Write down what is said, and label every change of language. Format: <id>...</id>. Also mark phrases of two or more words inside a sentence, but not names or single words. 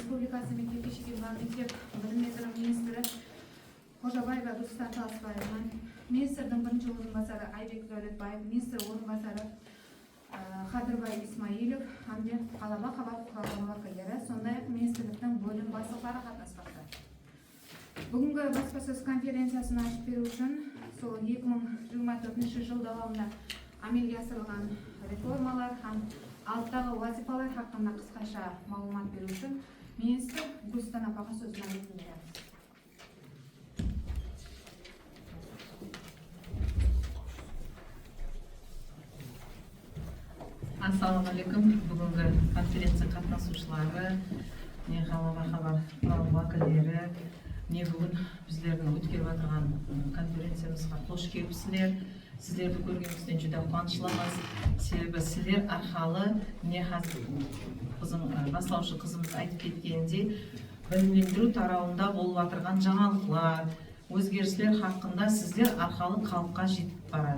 <kk>Республикасы мектеп мектеп білім беру министрі Қожабаева Гүлстан Таласбаевна, министрдің бірінші орынбасары Айбек Дәулетбаев, министр орынбасары Қадырбай Исмаилов, hamda Қалаба Хабар құралының уәкілдері, сондай-ақ министрліктің бөлім бастықтары қатыспақта. Бүгінгі баспасөз конференциясын ашып беру үшін сол 2024 жыл</kk> <uz>davomida amalga asirgan reformalar ham alttagi vazifalar haqida qisqacha ma'lumot berish uchun ministr Gulstan opaga so'zni beramiz. Assalomu alaykum. Bugungi konferensiya qatnashuvchilari, Qalaba Xabar vakillari, bugun bizlarning o'tkazib o'tirgan konferensiyamizga xush kelibsizlar.</uz> <kk>Sizlerді көргенімізден juda қуаныштымыз. Себебі сіздер арқылы hozir біздің бастаушы қызымыз айтып кеткендей, білімдендіру тарауында болып отырған жаңалықтар, өзгерістер хақында сіздер арқылы халыққа жетіп барады.</kk>